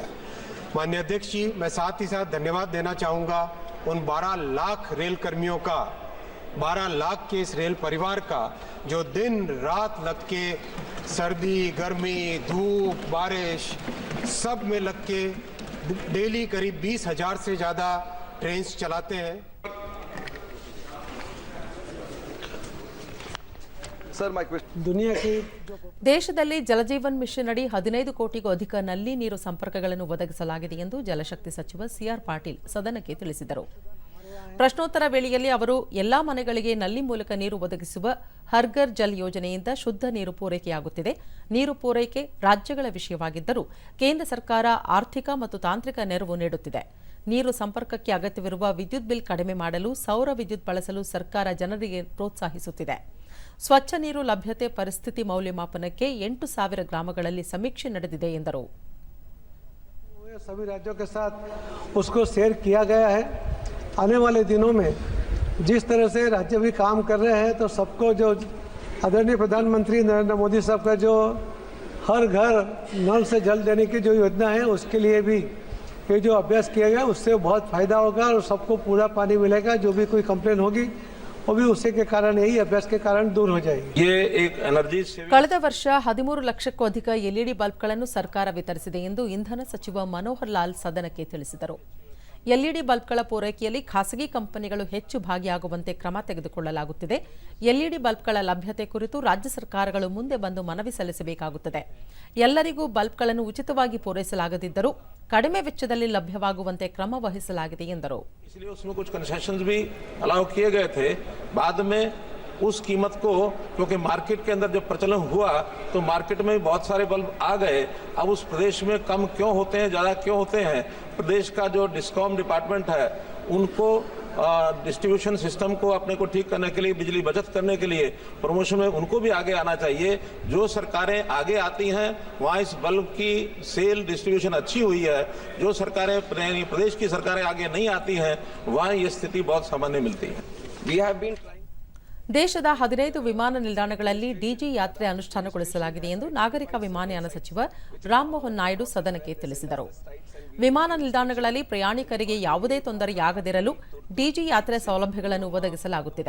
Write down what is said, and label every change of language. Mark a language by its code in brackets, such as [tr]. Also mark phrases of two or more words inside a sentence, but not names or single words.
[hi] माननीय अध्यक्ष जी, मैं साथ ही साथ धन्यवाद देना चाहूँगा उन 12 लाख रेल कर्मियों का, 12 लाख के इस रेल परिवार का, जो दिन रात लग के सर्दी गर्मी धूप बारिश सब में लग के डेली करीब 20,000 से ज़्यादा ट्रेन चलाते हैं. [kn] ದೇಶದಲ್ಲಿ ಜಲಜೀವನ್ ಮಿಷನ್ ಅಡಿ 15 ಕೋಟಿಗೂ ಅಧಿಕ ನಲ್ಲಿ ನೀರು ಸಂಪರ್ಕಗಳನ್ನು ಒದಗಿಸಲಾಗಿದೆ ಎಂದು ಜಲಶಕ್ತಿ ಸಚಿವ ಸಿಆರ್ ಪಾಟೀಲ್ ಸದನಕ್ಕೆ ತಿಳಿಸಿದರು. ಪ್ರಶ್ನೋತ್ತರ ವೇಳೆಯಲ್ಲಿ ಅವರು ಎಲ್ಲಾ ಮನೆಗಳಿಗೆ ನಲ್ಲಿ ಮೂಲಕ ನೀರು ಒದಗಿಸುವ ಹರ್ಘರ್ ಜಲ್ ಯೋಜನೆಯಿಂದ ಶುದ್ಧ ನೀರು ಪೂರೈಕೆಯಾಗುತ್ತಿದೆ. ನೀರು ಪೂರೈಕೆ ರಾಜ್ಯಗಳ ವಿಷಯವಾಗಿದ್ದರೂ ಕೇಂದ್ರ ಸರ್ಕಾರ ಆರ್ಥಿಕ ಮತ್ತು ತಾಂತ್ರಿಕ ನೆರವು ನೀಡುತ್ತಿದೆ. ನೀರು ಸಂಪರ್ಕಕ್ಕೆ ಅಗತ್ಯವಿರುವ ವಿದ್ಯುತ್ ಬಿಲ್ ಕಡಿಮೆ ಮಾಡಲು ಸೌರ ವಿದ್ಯುತ್ ಬಳಸಲು ಸರ್ಕಾರ ಜನರಿಗೆ ಪ್ರೋತ್ಸಾಹಿಸುತ್ತಿದೆ. ಸ್ವಚ್ಛ ನೀರು ಲಭ್ಯತೆ ಪರಿಸ್ಥಿತಿ ಮೌಲ್ಯಮಾಪನಕ್ಕೆ 8,000 ಗ್ರಾಮಗಳಲ್ಲಿ ಸಮೀಕ್ಷೆ ನಡೆದಿದೆ ಎಂದರು. [hi] सभी राज्यों के साथ उसको शेयर किया गया है. आने वाले दिनों में जिस तरह से राज्य भी काम कर रहे हैं, तो सबको जो आदरणीय प्रधानमंत्री नरेंद्र मोदी साहब का जो हर घर नल से जल देने की जो योजना है, उसके लिए भी ये जो अभ्यास किया गया उससे बहुत फायदा होगा और सबको पूरा पानी मिलेगा. जो भी कोई कंप्लेन होगी वो भी उसी के कारण, यही अभ्यास के कारण दूर हो जाएगी. ये एक एनर्जी [kn] ಕಳೆದ ವರ್ಷ 13 ಲಕ್ಷಕ್ಕೂ ಅಧಿಕ ಎಲ್ಇಡಿ ಬಲ್ಬ್ಗಳನ್ನು ಸರ್ಕಾರ ವಿತರಿಸಿದೆ ಎಂದು ಇಂಧನ ಸಚಿವ ಮನೋಹರ್ ಲಾಲ್ ಸದನಕ್ಕೆ ತಿಳಿಸಿದರು. ಎಲ್ಇಡಿ ಬಲ್ಬ್ಗಳ ಪೂರೈಕೆಯಲ್ಲಿ ಖಾಸಗಿ ಕಂಪನಿಗಳು ಹೆಚ್ಚು ಭಾಗಿಯಾಗುವಂತೆ ಕ್ರಮ ತೆಗೆದುಕೊಳ್ಳಲಾಗುತ್ತಿದೆ. ಎಲ್ಇಡಿ ಬಲ್ಬ್ಗಳ ಲಭ್ಯತೆ ಕುರಿತು ರಾಜ್ಯ ಸರ್ಕಾರಗಳು ಮುಂದೆ ಬಂದು ಮನವಿ ಸಲ್ಲಿಸಬೇಕಾಗುತ್ತದೆ. ಎಲ್ಲರಿಗೂ ಬಲ್ಬ್ಗಳನ್ನು ಉಚಿತವಾಗಿ ಪೂರೈಸಲಾಗದಿದ್ದರೂ ಕಡಿಮೆ ವೆಚ್ಚದಲ್ಲಿ ಲಭ್ಯವಾಗುವಂತೆ ಕ್ರಮ ವಹಿಸಲಾಗಿದೆ ಎಂದರು. [hi] इसलिए उसमें कुछ कंसेशंस भी अलाउ किए गए थे. बाद में उस कीमत को, क्योंकि मार्केट के अंदर जब प्रचलन हुआ तो मार्केट में बहुत सारे बल्ब आ गए. अब उस प्रदेश में कम क्यों होते हैं, ज़्यादा क्यों होते हैं? प्रदेश का जो [en] discom department [hi] है उनको [en] distribution system [hi] को अपने को ठीक करने के लिए, बिजली बचत करने के लिए प्रमोशन में उनको भी आगे आना चाहिए. जो सरकारें आगे आती हैं वहाँ इस बल्ब की [en] sale distribution [hi] अच्छी हुई है. जो सरकारें प्रदेश की सरकारें आगे नहीं आती हैं वहाँ ये स्थिति बहुत सामान्य मिलती है. [kn] ದೇಶದ 15 ವಿಮಾನ ನಿಲ್ದಾಣಗಳಲ್ಲಿ ಡಿಜಿ ಯಾತ್ರೆ ಅನುಷ್ಠಾನಗೊಳಿಸಲಾಗಿದೆ ಎಂದು ನಾಗರಿಕ ವಿಮಾನಯಾನ ಸಚಿವ ರಾಮಮೋಹನ್ ನಾಯ್ಡು ಸದನಕ್ಕೆ ತಿಳಿಸಿದರು. ವಿಮಾನ ನಿಲ್ದಾಣಗಳಲ್ಲಿ ಪ್ರಯಾಣಿಕರಿಗೆ ಯಾವುದೇ ತೊಂದರೆಯಾಗದಿರಲು ಡಿಜಿ ಯಾತ್ರೆ ಸೌಲಭ್ಯಗಳನ್ನು ಒದಗಿಸಲಾಗುತ್ತಿದೆ.